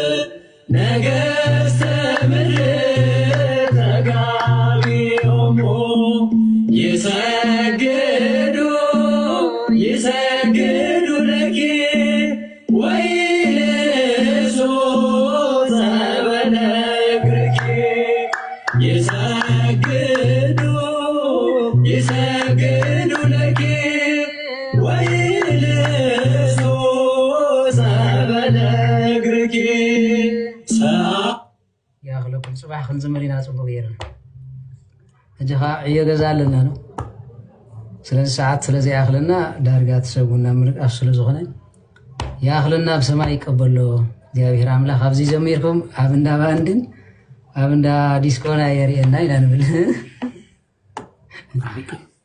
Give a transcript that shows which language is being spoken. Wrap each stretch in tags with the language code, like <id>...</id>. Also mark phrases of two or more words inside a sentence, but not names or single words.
<gez>ነገሥተ ምድር ተጋቢኦሙ ይሰግዱ ይሰግዱ ለኪ ወይልብሱ ጸበለ እግርኪ ይሰግዱ ይሰግዱ ለኪ ወይልብሱ ጸበለ እግርኪ</gez> <ti>ያኽለኩም ጽባሕ ክንዝምር ኢና ጽቡቕ ጌርና ሕጂ ኸ ዕዮ ገዛ ኣለና ነው ስለዚ ሰዓት ስለዘይኣኽለና ዳርጋ ትሰብኡና ምርቃፍ ስለ ዝኾነ ያኽለና ብሰማይ ይቀበሎ እግዚአብሔር ኣምላኽ ኣብዚ ጀሚርኩም ኣብ እንዳ ባንድን ኣብ እንዳ ዲስኮና የርእየና ኢና ንብል</ti>